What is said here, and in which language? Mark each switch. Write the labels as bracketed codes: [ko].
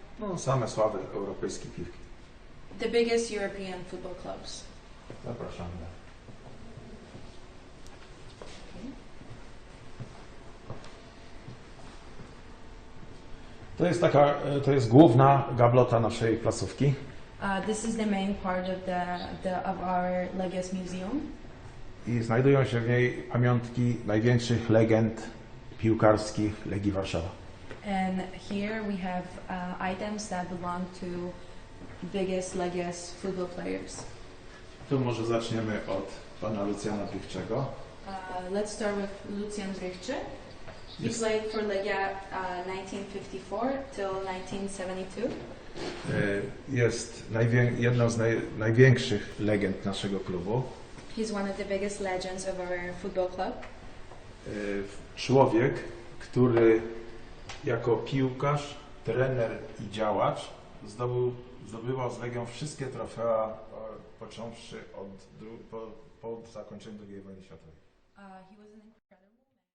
[pl] No, same sławy europejskiej piłki. [en] The biggest European football clubs. [pl] Zapraszamy. To jest główna gablota naszej placówki. [en] This is the main part of our Legia's museum. [pl] I znajdują się w niej pamiątki największych legend piłkarskich Legii Warszawa. [en] And here we have items that belong to biggest Legia's football players. [pl] Tu może zaczniemy od pana Lucjana Pichczego. [en] Let's start with Lucjan Rychczy. He Yes. played for Legia 1954 till 1972. [pl] Jest jedną z największych legend naszego klubu. [en] He's one of the biggest legends of our football club. [pl] Człowiek, który jako piłkarz, trener i działacz zdobywał z Legią wszystkie trofea, począwszy po zakończeniu II wojny światowej. [en] He was an incredible man.